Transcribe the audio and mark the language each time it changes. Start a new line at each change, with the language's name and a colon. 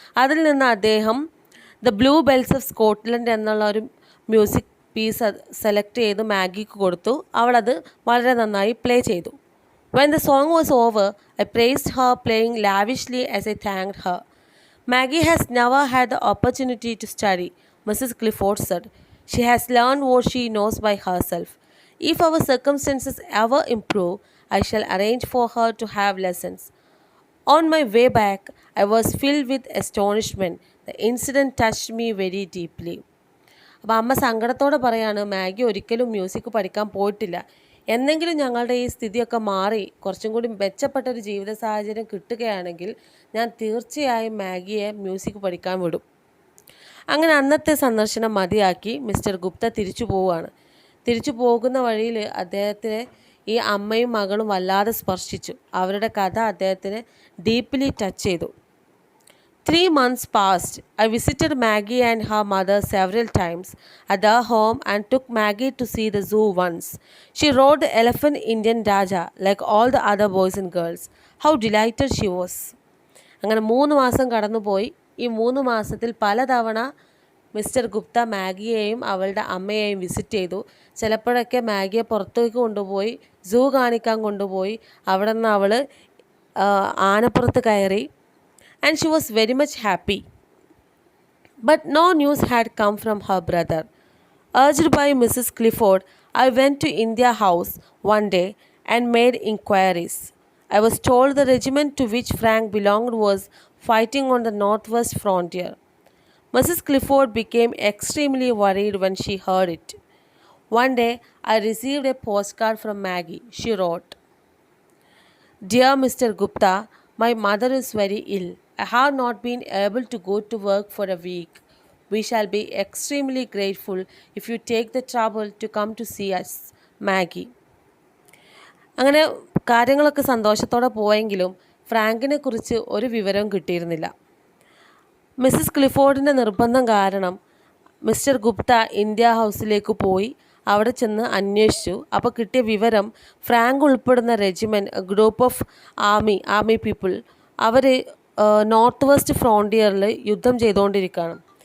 Malayalam: അതിൽ നിന്ന് അദ്ദേഹം the blue bells of Scotland എന്നുള്ള ഒരു മ്യൂസിക് പീസ് സെലക്ട് ചെയ്ത് മാഗിക്ക് കൊടുത്തു. അവളത് വളരെ നന്നായി പ്ലേ ചെയ്തു.
English: When the song was over, I praised her, playing lavishly as I thanked her. Maggie has never had the opportunity to study, Mrs. Clifford said. She has learned what she knows by herself. If our circumstances ever improve, I shall arrange for her to have lessons. On my way back, I was filled with astonishment. The incident touched me very deeply.
Malayalam: അപ്പോൾ അമ്മ സങ്കടത്തോടെ പറയാണ്, Maggi ഒരിക്കലും music പഠിക്കാൻ പോയിട്ടില്ല. എന്നെങ്കിലും ഞങ്ങളുടെ ഈ സ്ഥിതിയൊക്കെ മാറി കുറച്ചും കൂടി മെച്ചപ്പെട്ടൊരു ജീവിത സാഹചര്യം കിട്ടുകയാണെങ്കിൽ ഞാൻ തീർച്ചയായും മാഗിയെ മ്യൂസിക് പഠിക്കാൻ വിടും. അങ്ങനെ അന്നത്തെ സന്ദർശനം മതിയാക്കി മിസ്റ്റർ ഗുപ്ത തിരിച്ചു പോവുകയാണ്. തിരിച്ചു പോകുന്ന വഴിയിൽ അദ്ദേഹത്തിന് ഈ അമ്മയും മകളും വല്ലാതെ സ്പർശിച്ചു. അവരുടെ കഥ അദ്ദേഹത്തിന് ഡീപ്ലി ടച്ച് ചെയ്തു.
English: 3 months passed. I visited Maggie and her mother several times at their home and took Maggie to see the zoo once. She rode the elephant Indian Raja like all the other boys and girls. How delighted she was.
Malayalam: അങ്ങനെ 3 മാസം കടന്നുപോയി. ഈ 3 മാസത്തിൽ പലതവണ mister Gupta മാഗിയെയും അവളുടെ അമ്മയെയും visit ചെയ്തു. ചിലപ്പോഴൊക്കെ മാഗിയെ പുറത്തേക്ക് കൊണ്ടുപോയി സൂ കാണിക്കാൻ കൊണ്ടുപോയി. അവിടെ നിന്ന് അവൾ ആനപ്പുറത്ത് കയറി.
English: And she was very much happy. But no news had come from her brother. Urged by Mrs. Clifford, I went to India House one day and made inquiries. I was told the regiment to which Frank belonged was fighting on the northwest frontier. Mrs. Clifford became extremely worried when she heard it. One day, I received a postcard from Maggie. She wrote, Dear Mr. Gupta, my mother is very ill. I have not been able to go to work for a week. We shall be extremely grateful if you take the trouble to come to see us, Maggie.
Malayalam: അങ്ങനെ കാര്യങ്ങളൊക്കെ സന്തോഷത്തോടെ പോയെങ്കിലും ഫ്രാങ്കിനെ കുറിച്ച് ഒരു വിവരവും കിട്ടിയിരുന്നില്ല. Mrs ക്ലിഫോർഡിൻ്റെ നിർബന്ധം കാരണം mister Gupta India ഹൗസിലേക്ക് പോയി. അവിടെ ചെന്ന് അന്വേഷിച്ചു. അപ്പോൾ കിട്ടിയ വിവരം, ഫ്രാങ്ക് ഉൾപ്പെടുന്ന regiment,
English: group of army people,
Malayalam: our north west ഫ്രോണ്ടിയറിൽ യുദ്ധം ചെയ്തുകൊണ്ടിരിക്കുകയാണ്.